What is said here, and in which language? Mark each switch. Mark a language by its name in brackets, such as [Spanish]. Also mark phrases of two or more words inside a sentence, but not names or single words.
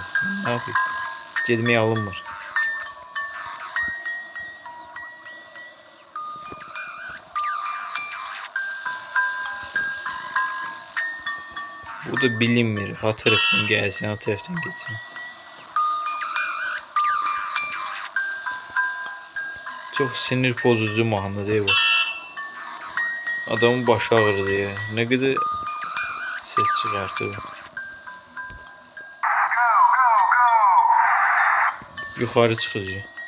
[Turkish] Nə yapayım? [Azerbaijani] Getmək alınmır. Bu da bilinmir. Ha tərəfdən gəlsin, ha tərəfdən getsin. [Turkish] Çok sinir bozucu mahnı değil bu. [Azerbaijani] Adamın başı ağrıdı ya. [Turkish] Ne kadar ses çıkarttı bu. Yukarı çıkıcı.